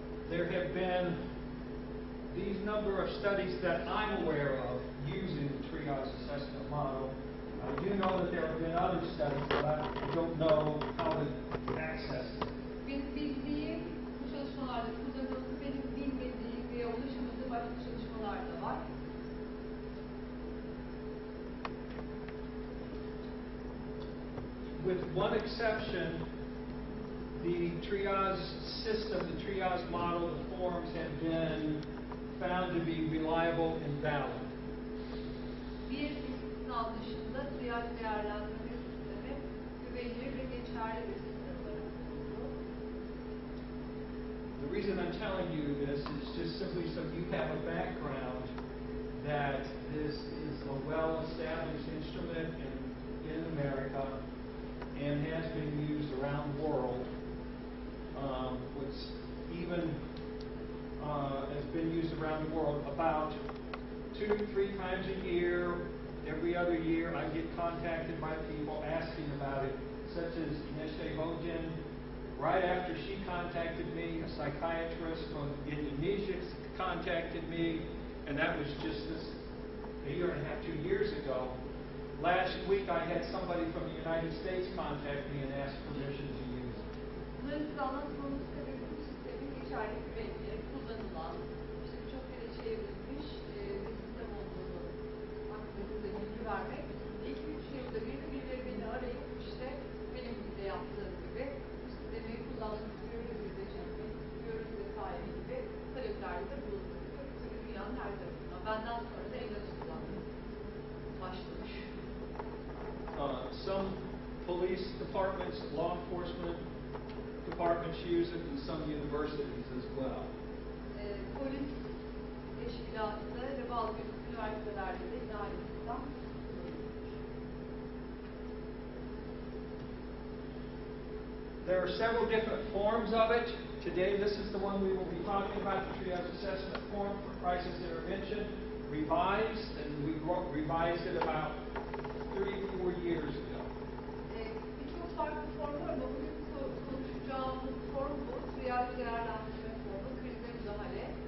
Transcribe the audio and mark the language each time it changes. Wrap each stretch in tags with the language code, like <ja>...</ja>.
<en>there have been these number of studies that I'm aware of using the triage assessment model. I do know that there have been other studies, but I don't know how to access them.</en> <tr>Benim bildiğim bu çalışmalarda kullanıldığı, benim bilmediğim ve ulaşamadığı başka çalışmalar da var.</tr> <en>With one exception, the triage system, the triage model, the forms have been found to be reliable and valid.</en> <tr>Bir istisna dışında triyaj değerlendirme sistemi güvenilir ve geçerli bir sistem olarak bulundu.</tr> <en>The reason I'm telling you this is just simply so you have a background that this is a well-established instrument in America and has been used around the world. Which even has been used around the world about 2-3 times a year. Every other year I get contacted by people asking about it, such as Neşe right after she contacted me, a psychiatrist from Indonesia contacted me, and that was just a year and a half, 2 years ago. Last week I had somebody from the United States contact me and ask permission to use it.</en> <tr>Bunların size anlatmamın sebebi bu sistemin geçerli, güvenilir, kullanılan, işte birçok kere çevrilmiş bir sistem olduğunu hakkında size bilgi vermek. 2-3 yılda bir de birileri beni arayıp işte benim de yaptığım gibi bu sistemi kullanmak istiyoruz, izleyeceğimi istiyoruz vesaire gibi taleplerde de bulunmakta. Tabii dünyanın her tarafından. Benden sonra da en az kullanmaya başlamış.</tr> <en>Some police departments, law enforcement departments use it, and some universities as well.</en> <tr>Polis teşkilatı ve bazı üniversitelerde de yine aynı sistem kullanılıyor.</tr> <en>There are several different forms of it. Today, this is the one we will be talking about, the triage assessment form for crisis intervention, revised, and we revised it about 3-4 years ago.</en> <tr>Birçok farklı form var ama bugün konuşacağımız form bu. Triyaj değerlendirme formu, krize müdahale.</tr>